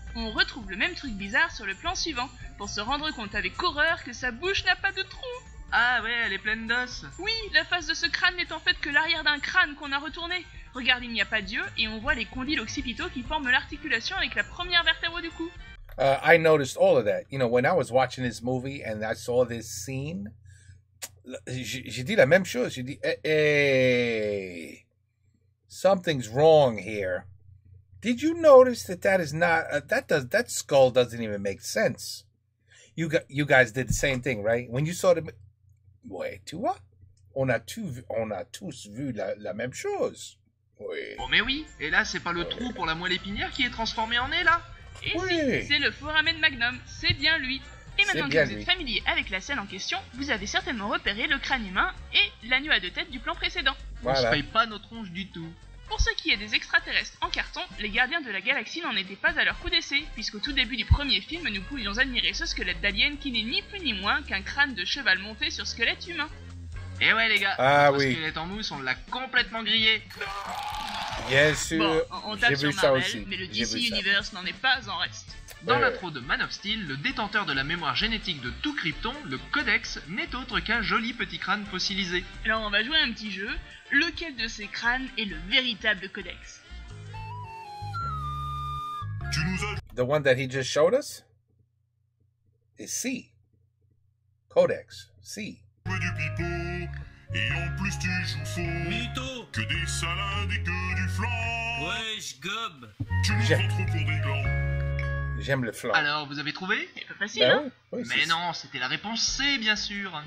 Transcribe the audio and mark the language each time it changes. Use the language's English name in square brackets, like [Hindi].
[French] On retrouve le même truc bizarre sur le plan suivant, pour se rendre compte avec horreur que sa bouche n'a pas de trou. Ah ouais, elle est pleine d'os. Oui, la face de ce crâne n'est en fait que l'arrière d'un crâne qu'on a retourné. Regarde, il n'y a pas d'yeux, et on voit les condyles occipitaux qui forment l'articulation avec la première vertèbre du cou. [English] I noticed all of that. You know, when I was watching this movie and I saw this scene, [French] j'ai dit la même chose. J'ai dit, [English] hey, something's wrong here. Did you notice that is not that skull doesn't even make sense? You guys did the same thing, right? When you saw the, [French] ouais, tu vois, on a tous vu la même chose. Oui. Oh mais oui, et là c'est pas le trou pour la moelle épinière qui est transformé en nez là? Et oui. Si, c'est le foramen magnum, c'est bien lui. Et maintenant que vous êtes familier avec la scène en question, vous avez certainement repéré le crâne humain et l'agneau à 2 têtes du plan précédent. Voilà. On se paye pas nos tronches du tout. Pour ce qui est des extraterrestres en carton, les Gardiens de la Galaxie n'en étaient pas à leur coup d'essai, puisqu'au tout début du premier film, nous pouvions admirer ce squelette d'alien qui n'est ni plus ni moins qu'un crâne de cheval monté sur squelette humain. Et ouais les gars, oui. Squelette en mousse, on l'a complètement grillé. Bien sûr, bon, on tape sur Marvel, aussi. Mais le DC Universe n'en est pas en reste. Dans l'intro de Man of Steel, le détenteur de la mémoire génétique de tout Krypton, le Codex, n'est autre qu'un joli petit crâne fossilisé. Alors on va jouer à un petit jeu. Lequel de ces crânes est le véritable Codex? [English] The one that he just showed us is C. Codex, C. [French] Du pipeau, et en plus tu joues faux. Mytho. Que des salades et que du flan. Wesh, gob. Tu nous prends trop pour des glands. J'aime le flan. Alors, vous avez trouvé? C'est pas facile, hein? Oui, mais non, c'était la réponse C, bien sûr.